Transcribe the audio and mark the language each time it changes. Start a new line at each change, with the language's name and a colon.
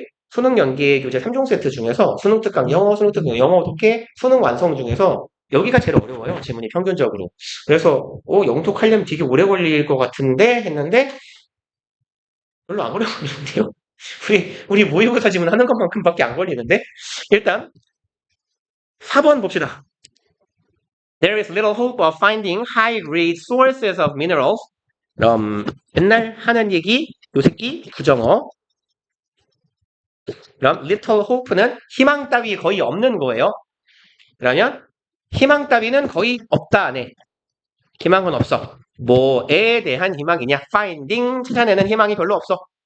Korean: 수능 연계 교재 3종 세트 중에서 수능 특강 영어, 수능 특강 영어 독해, 수능 완성 중에서 여기가 제일 어려워요. 지문이 평균적으로. 그래서 영독하려면 되게 오래 걸릴 것 같은데 했는데 별로 안 오래 걸리는데요. 우리 모의고사 지문 하는 것만큼밖에 안 걸리는데 일단 4번 봅시다.
English: There is little hope of finding high-grade sources of minerals.
Korean: 그럼 맨날 하는 얘기 요 새끼 부정어. 그럼 little hope는 희망 따위 거의 없는 거예요. 그러면 희망 따위는 거의 없다 안에. 희망은 없어. 뭐에 대한 희망이냐? Finding 찾아내는 희망이 별로 없어.